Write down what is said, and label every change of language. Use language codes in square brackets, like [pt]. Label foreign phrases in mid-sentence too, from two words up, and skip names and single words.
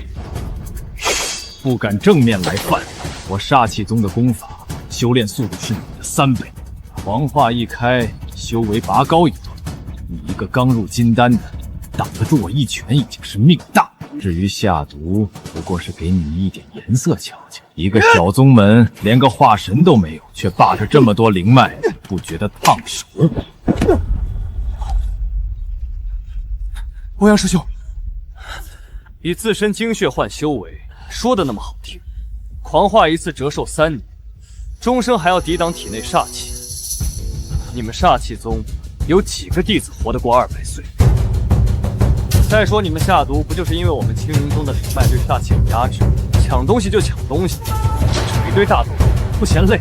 [zh] 不敢正面来犯，我煞气宗的功法修炼速度是你的3倍，黄化一开，修为拔高一段。你一个刚入金丹的，挡得住我一拳已经是命大。至于下毒，不過是給你一點顏色瞧瞧。一個小宗門，連個化神都沒有，卻霸着這麼多靈脈，不覺得燙手？歐陽師兄，以自身精血換修為，說的那麼好聽，狂化一次折壽3年，終生還要抵擋體內煞氣。你們煞氣宗有幾個弟子活得過200歲？再說你們下毒，不就是因為我們青雲宗的靈脈對煞氣有壓制，搶東西就搶東西，扯一堆大動作，不嫌累？